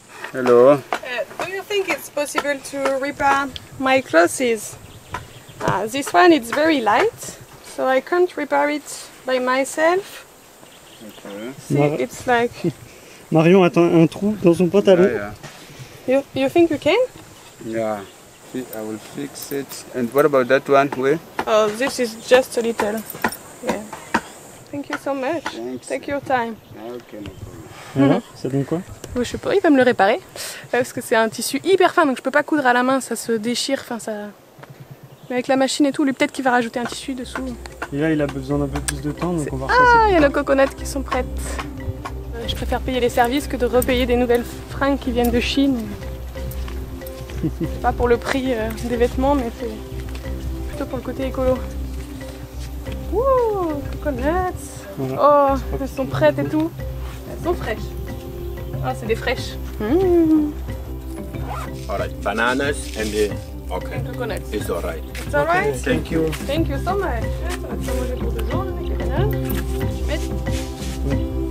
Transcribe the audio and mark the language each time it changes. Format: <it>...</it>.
<en>Hello. Do you think it's possible to repair my clothes? This one is very light, so I can't repair it by myself. See, Mar- it's like...</en> <fr>Marion a un trou dans son pantalon.</fr> <en>You think you can? Yeah, I will fix it. And what about that one? Where? Oh, this is just a little. Yeah. Thank you so much. Thanks. Take your time. Okay, no problem.</en> <fr>Voilà, ça donne quoi? Je sais pas, il va me le réparer. Parce que c'est un tissu hyper fin, donc je peux pas coudre à la main, ça se déchire, enfin ça... Mais avec la machine et tout, lui peut-être qu'il va rajouter un tissu dessous. Et là, il a besoin d'un peu plus de temps, donc on va Ah, il y a nos coconuts qui sont prêtes. Je préfère payer les services que de repayer des nouvelles fringues qui viennent de Chine. Pas pour le prix des vêtements, mais c'est plutôt pour le côté écolo. Ouh, coconuts. Voilà. Oh, elles sont prêtes et tout. Elles sont fraîches. Ah, c'est des fraîches. Mmh.</fr> <en>All right, bananas and the okay, Coconuts. it's all right. It's alright? Thank you. Thank you so much.</en> <fr>Ça va te faire manger pour 2 jours avec les bananes. Mais...</fr>